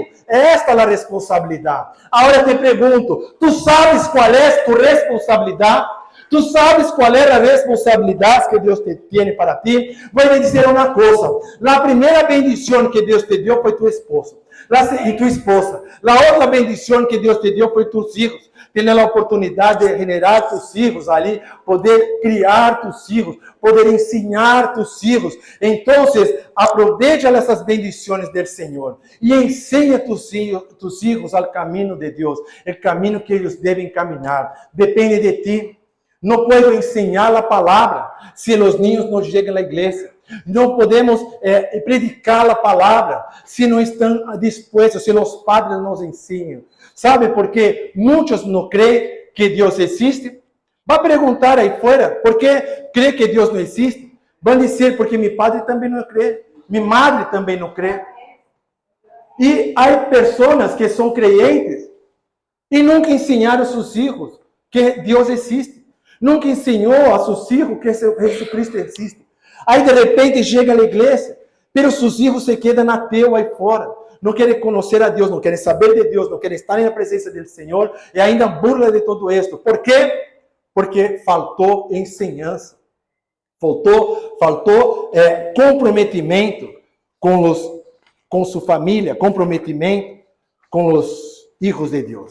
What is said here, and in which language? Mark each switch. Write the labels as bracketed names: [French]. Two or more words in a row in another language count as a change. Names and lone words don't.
[Portuguese] Esta é a responsabilidade. Agora te pergunto, tu sabes qual é tu responsabilidade? Tu sabes qual é a responsabilidade que Deus te tem para ti? Vou dizer uma coisa. A primeira bendição que Deus te deu foi tu esposa. E tu esposa. A outra bendição que Deus te deu foi [Spanish] tus hijos. [Portuguese] Ter a oportunidade de generar [Spanish] tus hijos [Portuguese] ali, poder criar [Spanish] tus hijos, [Portuguese] poder ensinar [Spanish] tus hijos. [Portuguese] Então, aproveita essas bendições do Senhor e ensina [Spanish] tus hijos [Portuguese] ao caminho de Deus, o caminho que eles devem caminhar. Depende de ti. Não posso ensinar a palavra se os niños não chegam à igreja. Não podemos predicar a palavra se não estão dispostos, se os padres nos ensinam. [Spanish] ¿Sabe por qué muchos no creen que Dios existe? Va a preguntar ahí fuera, ¿por qué cree que Dios no existe? Van a decir, porque mi padre también no cree, mi madre también no cree. Y hay personas que son creyentes y nunca enseñaron a sus hijos que Dios existe. Nunca enseñó a sus hijos que Jesucristo existe. [Portuguese] Aí de repente chega a igreja, [Spanish] pero sus hijos se quedan [Portuguese] ateus aí fora. Não querem conhecer a Deus, não querem saber de Deus, não querem estar na presença do Senhor e ainda burla de todo isto. Por quê? Porque faltou ensinança, faltou comprometimento com sua família, comprometimento com os filhos de Deus.